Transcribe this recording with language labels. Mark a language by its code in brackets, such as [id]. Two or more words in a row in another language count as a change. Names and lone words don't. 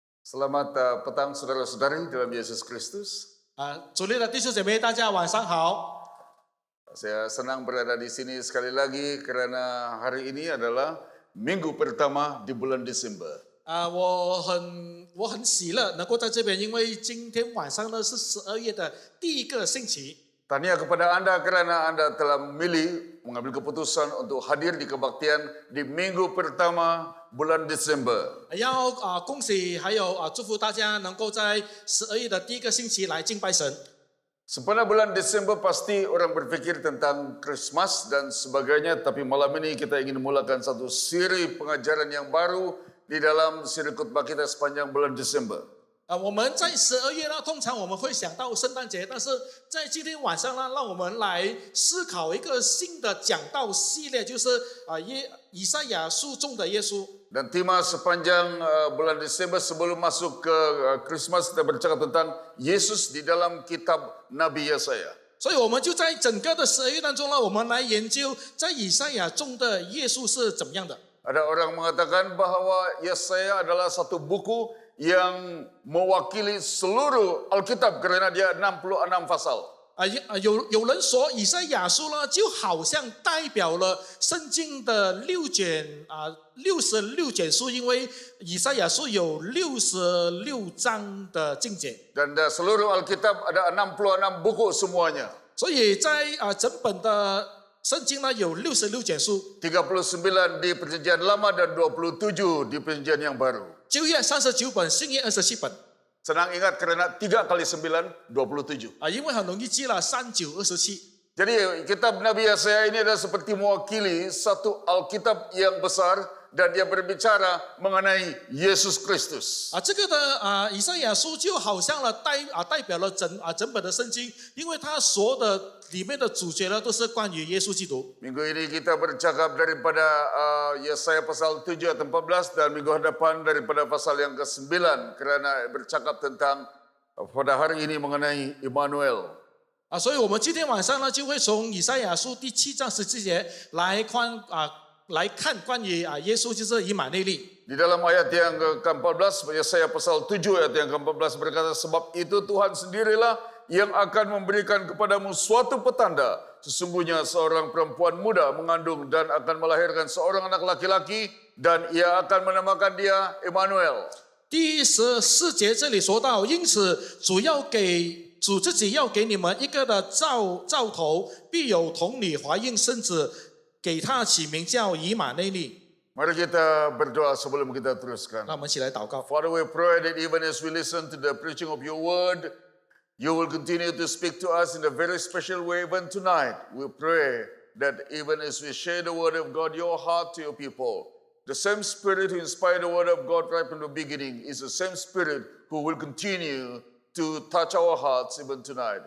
[ms] Selamat petang saudara-saudari dalam Yesus Kristus. [zh] 主内的弟兄姐妹，大家晚上好。 [ms] Saya senang berada di sini sekali lagi karena hari ini adalah minggu pertama di bulan Desember. [zh] 我很喜乐能够在这边，因为今天晚上呢是12月的第一个星期。 [ms] Tahniah kepada Anda karena Anda telah memilih mengambil keputusan untuk hadir di kebaktian di minggu pertama bulan Desember. [zh] 要恭喜还有祝福大家能够在12月的第一个星期来敬拜神。 [ms] Sepanjang bulan Desember pasti orang berpikir tentang Christmas dan sebagainya, tapi malam ini kita ingin memulakan satu siri pengajaran yang baru di dalam siri khotbah kita sepanjang bulan Desember. [zh] 我们在12月呢，通常我们会想到圣诞节，但是在今天晚上呢，让我们来思考一个新的讲道系列，就是以赛亚书中的耶稣。 [ms] Dan tema sepanjang bulan Desember sebelum masuk ke Christmas kita bercakap tentang Yesus di dalam kitab Nabi Yesaya. [zh] 所以我们就在整个的12月当中呢，我们来研究在以赛亚中的耶稣是怎么样的。 [ms] Ada orang mengatakan bahwa Yesaya adalah satu buku yang mewakili seluruh Alkitab karena dia 66 pasal. [zh] 有人说以赛亚书呢，就好像代表了圣经的66卷书，因为以赛亚书有66章的经节。 [ms] Dan seluruh Alkitab ada 66 buku semuanya. [zh] 所以在整本的圣经呢有66卷书， [ms] 39 di Perjanjian Lama dan 27 di Perjanjian yang baru. [zh] 旧约39本，新约27本。 [ms] Senang ingat karena 3 kali 9, 27. [zh] 因为很容易记了3927。 [ms] Jadi kitab Nabi Yesaya ini adalah seperti mewakili satu Alkitab yang besar dan dia berbicara mengenai Yesus Kristus. [zh] 这个的以赛亚书就好像了代表了整本的圣经，因为它所有的里面的主角呢都是关于耶稣基督。 [ms] Minggu ini kita bercakap daripada Yesaya pasal 7 ayat 14 dan minggu hadapan daripada pasal yang ke-9 karena bercakap tentang pada hari ini mengenai Immanuel. [zh] 所以我们今天晚上呢就会从以赛亚书第7章17节来看关于耶稣就是以马内利。 [ms] Di dalam ayat yang ke-14, Yesaya pasal 7 ayat yang ke-14 berkata, sebab itu Tuhan sendirilah yang akan memberikan kepadamu suatu petanda. Sesungguhnya seorang perempuan muda mengandung dan akan melahirkan seorang anak laki-laki dan ia akan menamakan dia Immanuel. [zh] 第14节这里说到，因此主自己要给你们一个的兆头，必有童女怀孕生子，给他起名叫以马内利。 [ms] Mari kita berdoa sebelum kita teruskan. [zh] 那我们一起来祷告。 [en] Father, we pray that even as we listen to the preaching of your word, you will continue to speak to us in a very special way even tonight. We pray that even as we share the word of God, your heart to your people, the same spirit who inspired the word of God right from the beginning is the same spirit who will continue to touch our hearts even tonight.